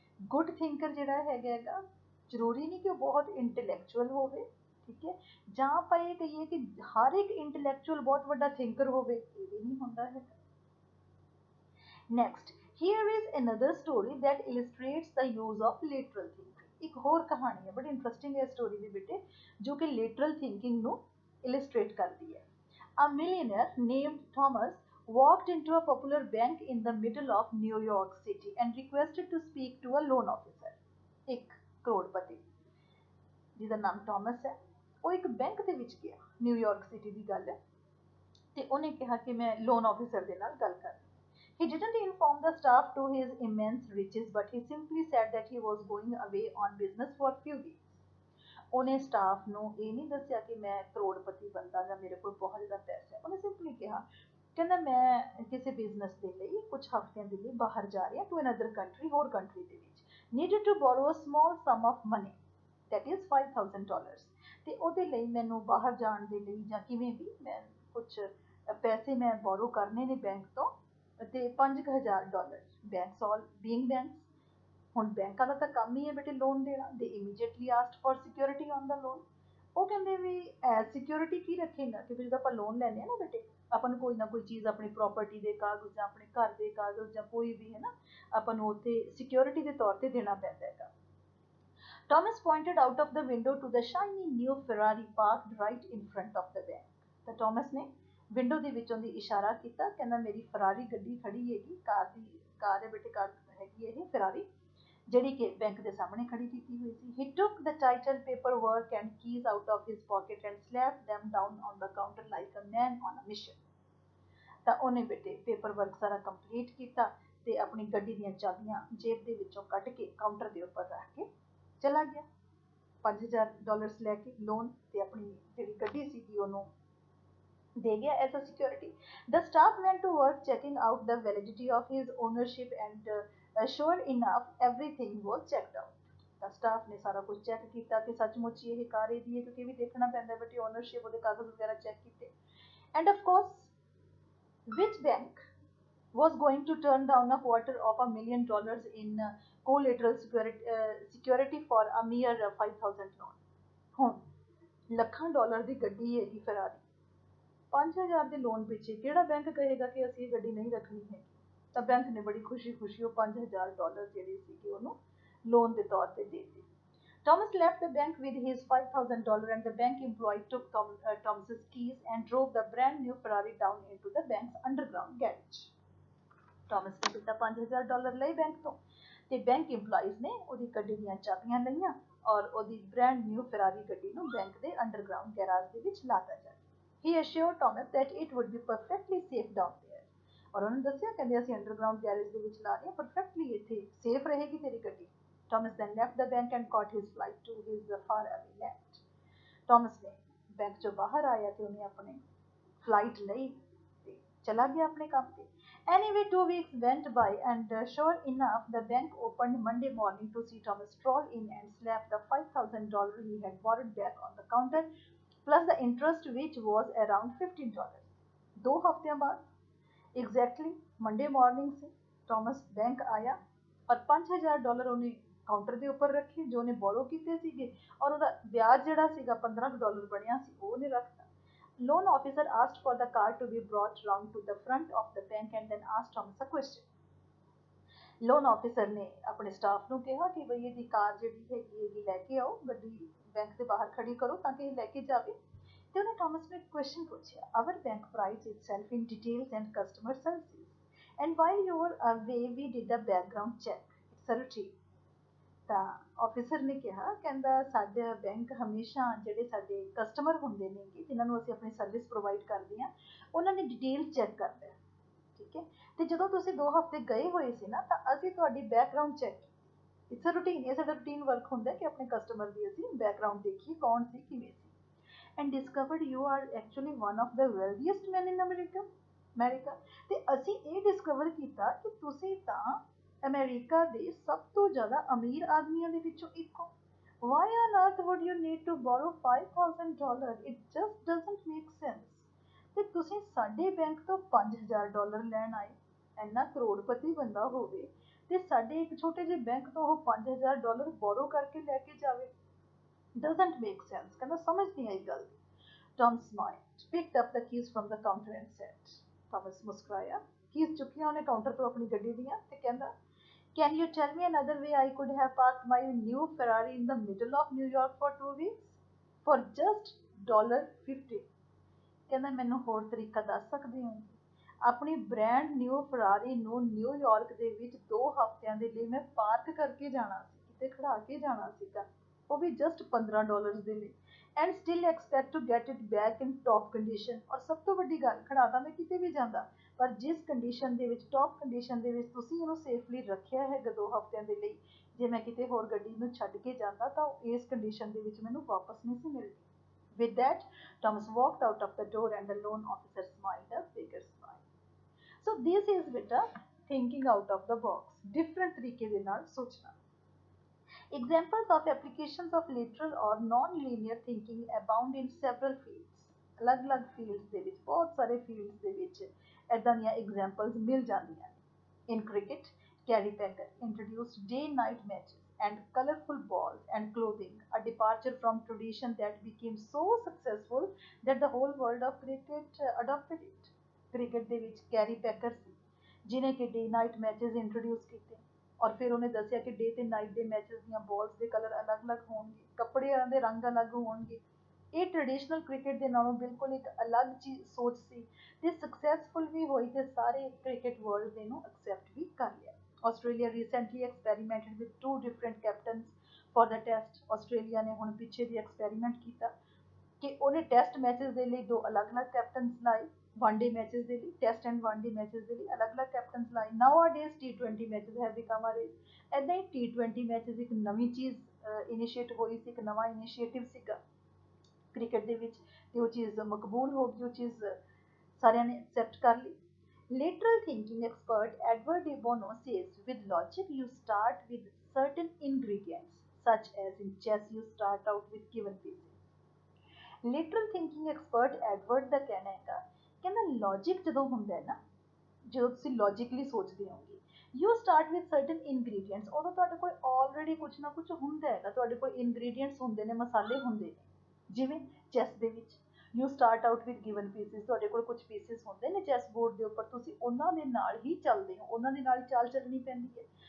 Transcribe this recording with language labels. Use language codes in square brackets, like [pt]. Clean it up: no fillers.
[pa] Good thinker ਜਿਹੜਾ ਹੈਗਾ ਜ਼ਰੂਰੀ ਨਹੀਂ ਕਿ ਉਹ ਬਹੁਤ ਇੰਟੈਲੈਕਚੁਅਲ ਹੋਵੇ, ਠੀਕ ਹੈ, ਜਾਂ ਆਪਾਂ ਇਹ ਕਹੀਏ ਕਿ ਹਰ ਇੱਕ ਇੰਟੈਲੈਕਚੁਅਲ ਬਹੁਤ ਵੱਡਾ ਥਿੰਕਰ ਹੋਵੇ, ਇਹ ਵੀ ਨਹੀਂ ਹੁੰਦਾ ਹੈ। [en] Next, here is another story that illustrates the use of lateral thinking। [pa] ਇੱਕ ਹੋਰ ਕਹਾਣੀ ਹੈ, ਬੜੀ ਇੰਟਰਸਟਿੰਗ ਹੈ ਸਟੋਰੀ ਦੇ ਵਿੱਚ, ਜੋ ਕਿ lateral thinking ਨੂੰ illustrate ਕਰਦੀ ਹੈ। [en] A millionaire named Thomas walked into a popular bank in the middle of New York City and requested to speak to a loan officer। [pa] ਇੱਕ ਕਰੋੜਪਤੀ ਜਿਹਦਾ ਨਾਮ ਟਾਮਸ ਹੈ, ਉਹ ਇੱਕ ਬੈਂਕ ਦੇ ਵਿੱਚ ਗਿਆ, ਨਿਊਯਾਰਕ ਸਿਟੀ ਦੀ ਗੱਲ ਹੈ, ਤੇ ਉਹਨੇ ਕਿਹਾ ਕਿ ਮੈਂ ਲੋਨ ਆਫਿਸਰ ਦੇ ਨਾਲ ਗੱਲ ਕਰਨੀ। [en] He didn't inform the staff to his immense riches, but he simply said that he was going away on business for a few weeks। [pa] ਉਹਨੇ ਸਟਾਫ ਨੂੰ ਇਹ ਨਹੀਂ ਦੱਸਿਆ ਕਿ ਮੈਂ ਕਰੋੜਪਤੀ ਬੰਦਾ ਜਾਂ ਮੇਰੇ ਕੋਲ ਬਹੁਤ ਜ਼ਿਆਦਾ ਪੈਸਾ ਹੈ, ਉਹਨੇ ਸਿੰਪਲੀ ਕਿਹਾ, ਕਹਿੰਦਾ ਮੈਂ ਕਿਸੇ ਬਿਜ਼ਨਸ ਦੇ ਲਈ ਕੁਝ ਹਫ਼ਤਿਆਂ ਦੇ ਲਈ ਬਾਹਰ ਜਾ ਰਿਹਾ, [en] to another country, [pa] ਹੋਰ ਕੰਟਰੀ ਦੇ ਵਿੱਚ, [en] needed to borrow a small sum of money, that is $5000, [pa] ਤੇ ਉਹਦੇ ਲਈ ਮੈਨੂੰ ਬਾਹਰ ਜਾਣ ਦੇ ਲਈ ਜਾਂ ਕਿਵੇਂ ਵੀ ਮੈਂ ਕੁਝ ਪੈਸੇ ਮੈਂ ਬੋਰੋ ਕਰਨੇ ਨੇ ਬੈਂਕ ਤੋਂ, ਤੇ $5000। [en] banks all being banks, [pa] ਹੁਣ ਬੈਂਕਾਂ ਦਾ ਤਾਂ ਕੰਮ ਹੀ ਹੈ ਬੇਟੇ ਲੋਨ ਦੇਣਾ। [en] They immediately asked for security on the loan. [pa] ਉਹ ਕਹਿੰਦੇ ਵੀ ਐਜ਼ ਸਿਕਿਉਰਿਟੀ ਕੀ ਰੱਖੇਗਾ, ਕਿਉਂਕਿ ਜਦੋਂ ਆਪਾਂ ਲੋਨ ਲੈਂਦੇ ਹਾਂ ਨਾ ਬੇਟੇ, ਆਪਾਂ ਨੂੰ ਕੋਈ ਨਾ ਕੋਈ ਚੀਜ਼, ਆਪਣੀ ਪ੍ਰੋਪਰਟੀ ਦੇ ਕਾਗਜ਼ ਜਾਂ ਆਪਣੇ ਘਰ ਦੇ ਕਾਗਜ਼ ਜਾਂ ਕੋਈ ਵੀ ਹੈ ਨਾ, ਆਪਾਂ ਨੂੰ ਉੱਥੇ ਸਿਕਿਉਰਿਟੀ ਦੇ ਤੌਰ ਤੇ ਦੇਣਾ ਪੈਂਦਾ ਹੈਗਾ। [en] Thomas pointed out of the window to the shiny new Ferrari parked right in front of the bank। [pa] ਤਾਂ ਟਾਮਸ ਨੇ ਵਿੰਡੋ ਦੇ ਵਿੱਚੋਂ ਦੀ ਇਸ਼ਾਰਾ ਕੀਤਾ, ਕਹਿੰਦਾ ਮੇਰੀ ਫਰਾਰੀ ਗੱਡੀ ਖੜੀ ਹੈਗੀ, ਕਾਰ ਹੈ ਬੇਟੇ, ਕਾਰ ਹੈਗੀ ਇਹ ਫਰਾਰੀ, ਜਿਹੜੀ ਕਿ ਬੈਂਕ ਦੇ ਸਾਹਮਣੇ ਖੜੀ ਕੀਤੀ ਹੋਈ ਸੀ। [en] He took the title paperwork and keys out of his pocket and slapped them down on the counter like a man on a mission। [pa] ਤਾਂ ਉਹਨੇ ਬੇਟੇ ਪੇਪਰ ਵਰਕ ਸਾਰਾ ਕੰਪਲੀਟ ਕੀਤਾ ਤੇ ਆਪਣੀ ਗੱਡੀ ਦੀਆਂ ਚਾਬੀਆਂ ਜੇਬ ਦੇ ਵਿੱਚੋਂ ਕੱਢ ਕੇ ਕਾਊਂਟਰ ਦੇ ਉੱਪਰ ਰੱਖ ਕੇ ਚਲਾ ਗਿਆ, $5000 ਲੈ ਕੇ ਲੋਨ, ਤੇ ਆਪਣੀ ਜਿਹੜੀ ਗੱਡੀ ਸੀਗੀ ਉਹਨੂੰ ਦੇ ਗਿਆ [en] As a security. The staff went to work checking out the validity of his ownership and sure enough everything was checked out। [pa] ਤਾਂ ਸਟਾਫ ਨੇ ਸਾਰਾ ਕੁਝ ਚੈੱਕ ਕੀਤਾ ਕਿ ਸੱਚਮੁੱਚ ਇਹ ਕਾਰ ਇਹਦੀ ਹੈ, ਕਿਉਂਕਿ ਵੀ ਦੇਖਣਾ ਪੈਂਦਾ ਬੇਟੀ ਓਨਰਸ਼ਿਪ, ਉਹਦੇ ਕਾਗਜ਼ ਵਗੈਰਾ ਚੈੱਕ ਕੀਤੇ। [en] And of course which bank was going to turn down a $250,000 in collateral security for a mere $5000 loan। [pa] ਹੁਣ ਲੱਖਾਂ ਡਾਲਰ ਦੀ ਗੱਡੀ ਹੈਗੀ ਫਰਾਰੀ, 5000 ਦੇ ਲੋਨ ਪਿੱਛੇ ਕਿਹੜਾ ਬੈਂਕ ਕਹੇਗਾ ਕਿ ਅਸੀਂ ਇਹ ਗੱਡੀ ਨਹੀਂ ਰੱਖਣੀ ਹੈ। ਤਾਂ ਬੈਂਕ ਨੇ ਬੜੀ ਖੁਸ਼ੀ ਖੁਸ਼ੀ ਉਹ $5000 ਜਿਹੜੇ ਸੀਗੇ ਉਹਨੂੰ ਲੋਨ ਦੇ ਤੌਰ ਤੇ ਦੇ ਦਿੱਤੇ। [en] Thomas left the bank with his $5000 and the bank employee took Thomas's keys and drove the brand new Ferrari down into the bank's underground garage। [pa] Thomas ਨੇ ਦਿੱਤਾ $5000 ਲਏ ਬੈਂਕ ਤੋਂ, ਤੇ ਬੈਂਕ ਇੰਪਲਾਈਜ਼ ਨੇ ਉਹਦੀ ਗੱਡੀ ਦੀਆਂ ਚਾਬੀਆਂ ਲਈਆਂ ਔਰ ਉਹਦੀ ਬ੍ਰਾਂਡ ਨਿਊ ਫਰਾਰੀ ਗੱਡੀ ਨੂੰ ਬੈਂਕ ਦੇ ਅੰਡਰਗਰਾਉਂਡ ਗੈਰਾਜ ਦੇ ਵਿੱਚ ਲਾਤਾ ਜਾ। [en] He assured Thomas that it would be perfectly safe down there। [pa] ਔਰ ਉਹਨੇ ਦੱਸਿਆ, ਕਹਿੰਦੇ ਅਸੀਂ ਅੰਡਰਗਰਾਉਂਡ ਗੈਰਾਜ ਦੇ ਵਿੱਚ ਲਾ ਰਹੇ ਹਾਂ, ਪਰਫੈਕਟਲੀ ਇੱਥੇ ਸੇਫ ਰਹੇਗੀ ਤੇਰੀ ਗੱਡੀ। [en] Thomas then left the bank and caught his flight to his faraway land। [pa] Thomas ਨੇ ਬੈਂਕ ਚੋਂ ਬਾਹਰ ਆਇਆ ਤੇ ਉਹਨੇ ਆਪਣੀ ਫਲਾਈਟ ਲਈ ਤੇ ਚਲਾ ਗਿਆ ਆਪਣੇ ਕੰਮ ਤੇ। [en] Anyway, 2 weeks went by and sure enough the bank opened Monday morning to see Thomas stroll in and slap the $5000 he had borrowed back on the counter plus the interest which was around $15। [pa] 2 ਹਫ਼ਤਿਆਂ ਬਾਅਦ exactly Monday morning [hi] से Thomas bank आया और [pa] $5000 ਉਹਨੇ counter ਦੇ ਉੱਪਰ ਰੱਖੇ ਜੋ ਉਹਨੇ ਬੋਰੋ ਕੀਤੇ ਸੀਗੇ, ਔਰ ਉਹਦਾ ਵਿਆਜ ਜਿਹੜਾ ਸੀਗਾ $15 ਬਣਿਆ ਸੀ ਉਹ ਉਹਨੇ ਰੱਖਤਾ। [en] Loan officer asked for the car to be brought round to the front of the bank and then asked Thomas a question। [pa] Loan officer ਨੇ ਆਪਣੇ ਸਟਾਫ ਨੂੰ ਕਿਹਾ ਕਿ ਬਈ ਇਹਦੀ ਕਾਰ ਜਿਹੜੀ ਹੈਗੀ ਲੈ ਕੇ ਆਓ, ਗੱਡੀ ਬੈਂਕ ਦੇ ਬਾਹਰ ਖੜੀ ਕਰੋ ਤਾਂ ਕਿ ਇਹ ਲੈ ਕੇ ਜਾਵੇ। ਤੇ ਉਹਨੇ ਟਾਮਸ ਨੂੰ ਇੱਕ ਕੁਐਸਚਨ ਪੁੱਛਿਆ, [en] our bank prides itself in details and customer services and while you were away we did a background check, it's a routine। [pa] ਤਾਂ ਆਫਿਸਰ ਨੇ ਕਿਹਾ, ਕਹਿੰਦਾ ਸਾਡਾ ਬੈਂਕ ਹਮੇਸ਼ਾ ਜਿਹੜੇ ਸਾਡੇ ਕਸਟਮਰ ਹੁੰਦੇ ਨੇਗੇ ਜਿਨ੍ਹਾਂ ਨੂੰ ਅਸੀਂ ਆਪਣੀ ਸਰਵਿਸ ਪ੍ਰੋਵਾਈਡ ਕਰਦੇ ਹਾਂ ਉਹਨਾਂ ਦੀ ਡਿਟੇਲ ਚੈੱਕ ਕਰਦਾ ਹੈ, ਠੀਕ ਹੈ। ਤੇ ਜਦੋਂ ਤੁਸੀਂ 2 ਹਫ਼ਤੇ ਗਏ ਹੋਏ ਸੀ ਨਾ ਤਾਂ ਅਸੀਂ ਤੁਹਾਡੀ ਬੈਕਗਰਾਉਂਡ ਚੈੱਕ ਕੀਤੀ। [en] it's a routine, [pa] ਇਹ ਸਾਡਾ ਰੂਟੀਨ ਵਰਕ ਹੁੰਦਾ ਕਿ ਆਪਣੇ ਕਸਟਮਰ ਦੀ ਅਸੀਂ ਬੈਕਗਰਾਉਂਡ ਦੇਖੀਏ ਕੌਣ ਸੀ ਕਿਵੇਂ ਸੀ। [en] And discovered you are actually one of the wealthiest man in America. [pa] ਤੇ ਅਸੀਂ ਇਹ ਡਿਸਕਵਰ ਕੀਤਾ ਕਿ ਤੁਸੀਂ ਤਾਂ ਅਮਰੀਕਾ ਦੇ ਸਭ ਤੋਂ ਜ਼ਿਆਦਾ ਅਮੀਰ ਆਦਮੀਆਂ ਦੇ ਵਿੱਚੋਂ ਇੱਕ ਹੋ। [en] Why on earth would you need to borrow $5000? It just doesn't make sense। [pa] ਤੇ ਤੁਸੀਂ ਸਾਡੇ ਬੈਂਕ ਤੋਂ $5000 ਲੈਣ ਆਏ, ਇੰਨਾ ਕਰੋੜਪਤੀ ਬੰਦਾ ਹੋਵੇ ਤੇ ਸਾਡੇ ਇੱਕ ਛੋਟੇ ਜਿਹੇ ਬੈਂਕ ਤੋਂ ਉਹ $5000 ਬੋਰੋ ਕਰਕੇ ਲੈ ਕੇ ਜਾਵੇ। [en] Doesn't make sense, [pa] ਕਹਿੰਦਾ ਸਮਝ ਨਹੀਂ ਆਈ ਗੱਲ ਦੀ। [en] Tom smiled, picked up the keys from the counter and said, [pa] Thomas ਮੁਸਕਰਾਇਆ, keys ਚੁੱਕੀਆਂ ਉਹਨੇ ਕਾਊਂਟਰ ਤੋਂ ਆਪਣੀ ਗੱਡੀ ਦੀਆਂ ਤੇ ਕਹਿੰਦਾ, [en] Can you tell me another way I could have parked my new Ferrari in the middle of New York for 2 weeks? For just $50? [pa] ਕਹਿੰਦਾ ਮੈਨੂੰ ਹੋਰ ਤਰੀਕਾ ਦੱਸ ਸਕਦੇ ਹੋ? ਆਪਣੀ ਬ੍ਰਾਂਡ ਨਿਊ ਫਰਾਰੀ ਨੂੰ ਨਿਊਯਾਰਕ ਦੇ ਵਿੱਚ 2 ਹਫ਼ਤਿਆਂ ਦੇ ਲਈ ਮੈਂ ਪਾਰਕ ਕਰਕੇ ਜਾਣਾ ਸੀ, ਕਿਤੇ ਖੜਾ ਕੇ ਜਾਣਾ ਸੀਗਾ, ਉਹ ਵੀ ਜਸਟ $15 ਦੇ ਲਈ, [en] And still expect to get it back in top condition. [pa] ਔਰ ਸਭ ਤੋਂ ਵੱਡੀ ਗੱਲ, ਖੜਾ ਤਾਂ ਮੈਂ ਕਿਤੇ ਵੀ ਜਾਂਦਾ, ਪਰ ਜਿਸ ਕੰਡੀਸ਼ਨ ਦੇ ਵਿੱਚ, ਟੌਪ ਕੰਡੀਸ਼ਨ ਦੇ ਵਿੱਚ ਤੁਸੀਂ ਇਹਨੂੰ ਸੇਫਲੀ ਰੱਖਿਆ ਹੈਗਾ 2 ਹਫ਼ਤਿਆਂ ਦੇ ਲਈ, ਜੇ ਮੈਂ ਕਿਤੇ ਹੋਰ ਗੱਡੀ ਨੂੰ ਛੱਡ ਕੇ ਜਾਂਦਾ ਤਾਂ ਉਹ ਇਸ ਕੰਡੀਸ਼ਨ ਦੇ ਵਿੱਚ ਮੈਨੂੰ ਵਾਪਸ ਨਹੀਂ ਸੀ ਮਿਲਦੀ। [en] With that, Thomas walked out of the door and the loan officer smiled a bigger smile. So this is beta thinking out of the box, different [pa] तरीके ਦੇ ਨਾਲ ਸੋਚਣਾ। [en] Examples of applications of literal or non-linear thinking abound in several fields. [pa] ਅਲੱਗ-ਅਲੱਗ fields ਦੇ ਵਿੱਚ, ਬਹੁਤ ਸਾਰੇ fields ਦੇ ਵਿੱਚ ਏਦਾਂ ਦੀਆਂ examples ਮਿਲ ਜਾਂਦੀਆਂ ਨੇ। [en] In cricket, Gary Becker introduced day-night matches and colorful balls and clothing, a departure from tradition that became so successful that the whole world of cricket adopted it. [pa] Cricket ਦੇ ਵਿੱਚ carry packer ਸੀ ਜਿਨੇ ਕਿ day night matches introduce ਕੀਤੇ, ਔਰ ਫਿਰ ਉਹਨੇ ਦੱਸਿਆ ਕਿ ਡੇ ਤੇ ਨਾਈਟ ਦੇ ਮੈਚਸ ਦੀਆਂ ਬਾਲਸ ਦੇ ਕਲਰ ਅਲੱਗ-ਅਲੱਗ ਹੋਣਗੇ, ਕੱਪੜਿਆਂ ਦੇ ਰੰਗ ਅਲੱਗ ਹੋਣਗੇ। ਇਹ ਟ੍ਰੈਡੀਸ਼ਨਲ ਕ੍ਰਿਕਟ ਦੇ ਨਾਲੋਂ ਬਿਲਕੁਲ ਇੱਕ ਅਲੱਗ ਚੀਜ਼ ਸੋਚ ਸੀ ਤੇ ਸਕਸੈਸਫੁਲ ਵੀ ਹੋਈ ਤੇ ਸਾਰੇ ਕ੍ਰਿਕਟ ਵਰਲਡ ਨੇ ਇਹਨੂੰ ਐਕਸੈਪਟ ਵੀ ਕਰ ਲਿਆ। [en] Australia recently experimented with 2 different captains for the test. [pa] Australia ਨੇ ਹੁਣ ਪਿੱਛੇ ਦੀ ਐਕਸਪੈਰੀਮੈਂਟ ਕੀਤਾ ਕਿ ਉਹਨੇ ਟੈਸਟ ਮੈਚਸ ਦੇ ਲਈ 2 ਅਲੱਗ-ਅਲੱਗ ਕੈਪਟਨਸ ਲਾਏ, ਵਨਡੇ ਮੈਚਸ ਦੇ ਲਈ, ਟੈਸਟ ਐਂਡ ਵਨਡੇ ਮੈਚਸ ਦੇ ਲਈ ਅਲੱਗ-ਅਲੱਗ ਕੈਪਟਨਸ ਲਾਏ। [en] Nowadays T20 matches have become a race. [pa] ਏਦਾਂ ਹੀ T20 ਮੈਚਸ ਇੱਕ ਨਵੀਂ ਚੀਜ਼ ਇਨੀਸ਼ੀਏਟ ਹੋਈ ਸੀ, ਇੱਕ ਨਵਾਂ ਇਨੀਸ਼ੀਏਟਿਵ ਸੀਗਾ ਕ੍ਰਿਕਟ ਦੇ ਵਿੱਚ ਤੇ ਉਹ ਚੀਜ਼ ਮਕਬੂਲ ਹੋ ਗਈ, ਉਹ ਚੀਜ਼ ਸਾਰਿਆਂ ਨੇ ਐਕਸੈਪਟ ਕਰ ਲਈ। [en] Lateral thinking expert Edward de Bono says, with logic you start with certain ingredients, such as in chess you start out with given pieces. [pa] Lateral thinking expert Edward ਦਾ ਕਹਿਣਾ ਹੈਗਾ, ਕਹਿੰਦਾ logic ਜਦੋਂ ਹੁੰਦਾ ਹੈ ਨਾ, ਜਦੋਂ ਤੁਸੀਂ logically ਸੋਚਦੇ ਹੋਗੇ, [en] you start with certain ingredients, [pa] ਉਦੋਂ ਤੁਹਾਡੇ ਕੋਲ already ਕੁਛ ਨਾ ਕੁਛ ਹੁੰਦਾ ਹੈਗਾ, ਤੁਹਾਡੇ ਕੋਲ ingredients ਹੁੰਦੇ ਨੇ, ਮਸਾਲੇ ਹੁੰਦੇ ਨੇ। ਜਿਵੇਂ ਚੈਸ ਦੇ ਵਿੱਚ [en] you start out with given pieces, [pa] ਤੁਹਾਡੇ ਕੋਲ ਕੁਝ ਪੀਸਿਸ ਹੁੰਦੇ ਨੇ ਚੈਸ ਬੋਰਡ ਦੇ ਉੱਪਰ, ਤੁਸੀਂ ਉਹਨਾਂ ਦੇ ਨਾਲ ਹੀ ਚੱਲਦੇ ਹੋ, ਉਹਨਾਂ ਦੇ ਨਾਲ ਹੀ ਚਾਲ ਚੱਲਣੀ ਪੈਂਦੀ ਹੈ।